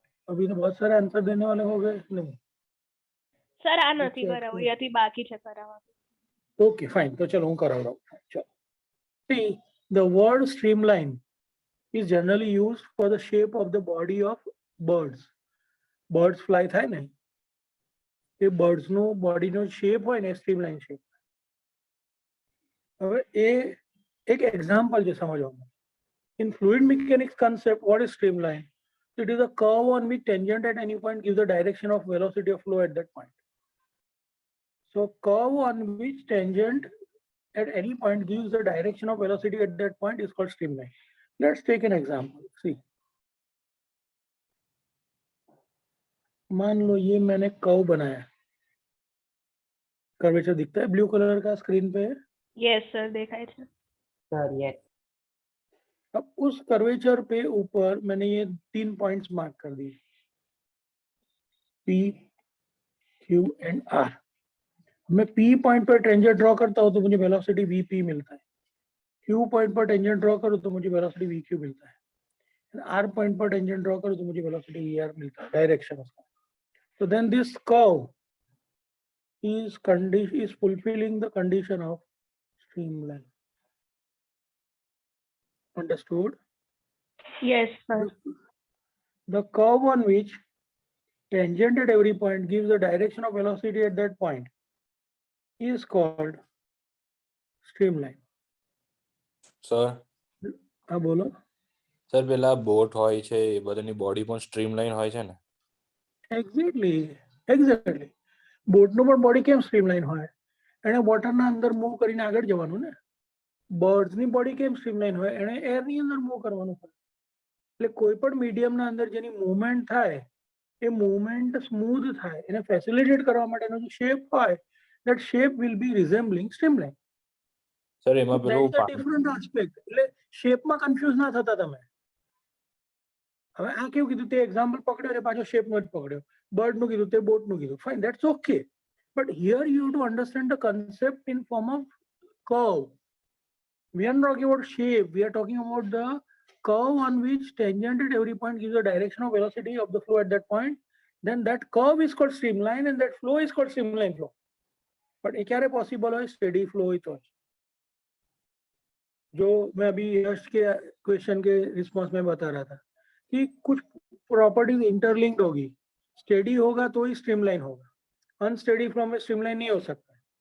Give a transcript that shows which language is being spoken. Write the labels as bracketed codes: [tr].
[hi] अभी तो बहुत सारे आंसर देने वाले हो गए. नहीं, [gu] સર આ નથી [en] Okay, [gu] કરાવું, [en] okay. [gu] અહીંયાથી બાકી છે કરાવવાનું. [hi] ओके फाइन, तो चलो [gu] હું કરાવડાવું. ચલો. [en] See, the word streamline is generally used for the shape of the body of birds. [gu] Birds fly થાય ને, એ birds નો body નો shape હોય ને streamline shape. હવે એ એક એક્ઝામ્પલ છે સમજવામાં. [en] In fluid mechanics concept, what is streamline? It is a curve on which tangent at any point gives the direction of velocity of flow at that point. So curve on which tangent at any point gives the direction of velocity at that point is called streamline. Let's take an example. [hi] See, मान लो ये मैंने curve बनाया, curvature दिखता है blue colour का screen पे. [gu] Yes sir દેખાય છે. [en] Sir, yes. [hi] अब उस कर्वेचर पे ऊपर मैंने ये 3 पॉइंट्स मार्क कर दिए, P, Q एंड R. मैं P पॉइंट पर टेंजेंट ड्रॉ करता हूँ तो मुझे वेलोसिटी VP मिलता है, Q पॉइंट पर टेंजेंट ड्रॉ करूँ तो मुझे वेलोसिटी VQ मिलता है, R पॉइंट पर टेंजेंट ड्रॉ करूँ तो मुझे वेलोसिटी VR मिलता है, डायरेक्शन उसका. [en] So then this curve is fulfilling the condition of streamline. Understood? Yes, sir. The curve on which tangent at every point gives the direction of velocity at that point is called streamline. [gu] Sir હા બોલો. Sir પેલા boat હોય છે એ બધાની body પણ streamline હોય છે ને? એક્ઝેક્ટલી બોટનું પણ બોડી કેમ સ્ટ્રીમલાઇન હોય? એણે વોટરના અંદર મૂવ કરીને આગળ જવાનું ને. બર્ડ્સની બોડી કેમ સ્ટ્રીમલાઇન હોય? એણે એરની અંદર મૂવ કરવાનું હોય. એટલે કોઈ પણ મીડિયમના અંદર જેની મૂવમેન્ટ થાય એ મૂવમેન્ટ સ્મૂથ થાય એને ફેસિલિટેટ કરવા માટેનો જે શેપ હોય [en] that shape will be resembling streamline. [gu] Sir એમાં [en] That [gu] પેલું [en] is a different aspect. [gu] એટલે શેપમાં કન્ફ્યુઝ ના થતા તમે. હવે આ કેવું કીધું તે એક્ઝામ્પલ પકડ્યો અને પાછો શેપનો જ પકડ્યો, બર્ડનું કીધું તે બોટનું કીધું, [en] Fine, that's okay. But here you have to understand the concept in form of curve. We are not talking about shape, we are talking about the curve on which tangent at every point gives the direction of velocity of the flow at that point. Then that curve is called streamline and that flow is called streamline flow. [hi] But ये क्या possible है? Steady flow ही तो है. जो मैं अभी यश के question के रिस्पॉन्स में बता रहा था कि कुछ प्रॉपर्टीज इंटरलिंक्ड होगी, स्टेडी होगा तो ही स्ट्रीमलाइन होगा, अनस्टेडी फ्लो में स्ट्रीमलाइन नहीं हो सकता.